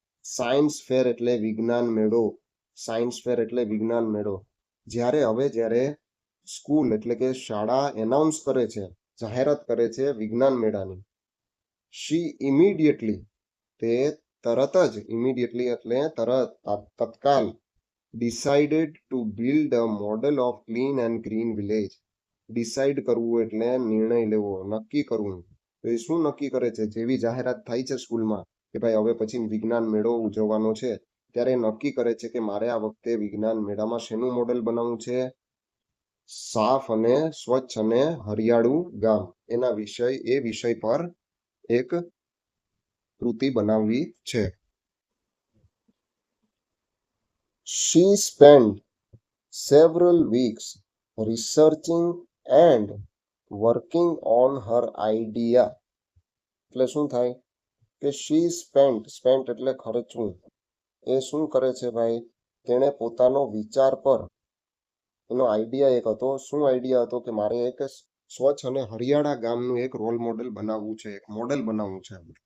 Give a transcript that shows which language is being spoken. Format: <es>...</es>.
<gu>Science fair એટલે વિજ્ઞાન મેળો, સાયન્સ ફેર એટલે વિજ્ઞાન મેળો. જ્યારે સ્કૂલ એટલે કે શાળા એનાઉન્સ કરે છે, જાહેરાત કરે છે વિજ્ઞાન મેળાની. શી ઇમિડિયેટલી, તે તરત જ, ઇમિડિયેટલી એટલે તરત, તત્કાલ.</gu> <en>decided to build a model of clean and green village.</en> <gu>Decide કરવું એટલે નિર્ણય લેવો, નક્કી કરવું. તો એ શું નક્કી કરે છે? જેવી જાહેરાત થાય છે સ્કૂલમાં કે ભાઈ હવે પછી વિજ્ઞાન મેળો ઉજવવાનો છે, ત્યારે નક્કી કરે છે કે મારે આ વખતે વિજ્ઞાન મેળામાં શેનું મોડેલ બનાવવું છે? સાફ અને સ્વચ્છ અને હરિયાળું ગામ. એ વિષય પર એક કૃતિ બનાવવી છે.</gu> <en>She spent several weeks researching and working on her idea.</en> <gu>એટલે શું થાય? કે</gu> <en>she spent</en> <gu>એટલે ખર્ચવું. એ શું કરે છે ભાઈ? તેણે પોતાનો વિચાર પર, એનો આઈડિયા એક હતો. શું આઈડિયા હતો? કે મારે એક સ્વચ્છ અને હરિયાળા ગામનું એક રોલ મોડેલ બનાવવું છે, એક મોડેલ બનાવવું છે.</gu>